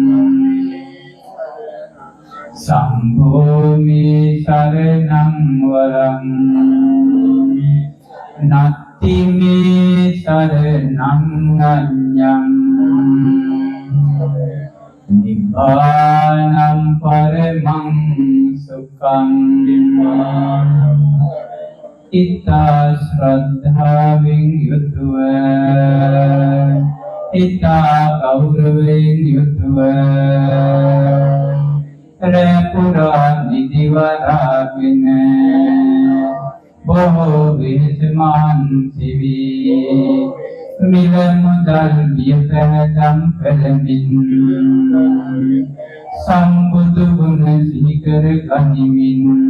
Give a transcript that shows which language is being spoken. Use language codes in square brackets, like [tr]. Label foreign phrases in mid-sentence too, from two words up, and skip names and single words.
[pi] සංඝෝ මේ සරණං වරං නත්ති මේ සරණං අඤ්ඤං නිබ්බානං පරමං සුඛං [si] ඉතා ශ්‍රද්ධාවෙන් යුතුව ඉතා ගෞරවයෙන් යුතුව රැපුරා නිදිවරාගෙන බොහෝ විසමාන් සිවී මිල මුදල් වියපැදම් කරමින් සම්බුදු ගුණ සිහි කර ගනිමින්